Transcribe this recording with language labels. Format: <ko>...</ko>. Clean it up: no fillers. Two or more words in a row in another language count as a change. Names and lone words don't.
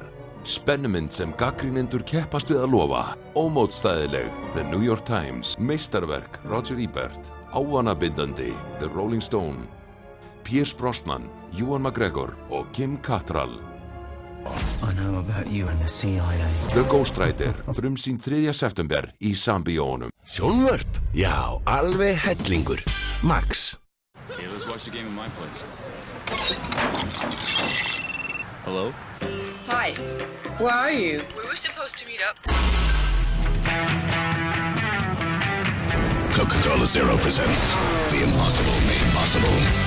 <is>spennumynd sem gagnrýnendur keppast við að lofa, ómótstæðileg The New York Times, meistarverk Roger Ebert, ávanabindandi The Rolling Stone, Pierce Brosnan, Ewan McGregor og Kim Cattrall.</is> <en>I know about you and the CIA.</en> <is>The Ghostwriter, frumsýnd 3. september í Sambíónum. Sjónvörp? Já, alveg hellingur.</is> <en>Max. Okay, let's watch the game in my place. Hello? Hi. Where are you? We were supposed to meet up. Coca-Cola Zero presents The Impossible Made Possible.</en>